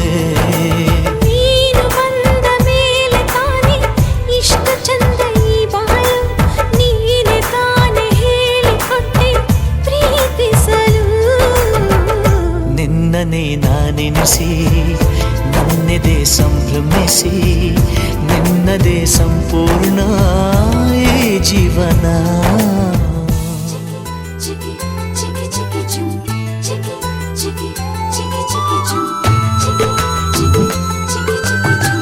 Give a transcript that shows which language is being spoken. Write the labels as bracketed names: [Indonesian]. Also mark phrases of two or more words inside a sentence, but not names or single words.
[Kannada] ನೀನು ಬಂದ ಮೇಲೆ ತಾನೆ ಇಷ್ಟು ಚಂದ ಈ ಬಾಳು, ನೀನೆ ತಾನೆ ಹೇಳಿಕೊಟ್ಟೆ ಪ್ರೀತಿಸಲು. ನಿನ್ನನೇ ನಾನೆನಿಸಿ ನನ್ನೆದೆ ಸಂಭ್ರಮ ಜೀವನ. [English] Chicky, chicky, chicky, choo. Chicky, chicky, chicky, chicky, choo. Chicky, chicky, chicky, chicky, choo.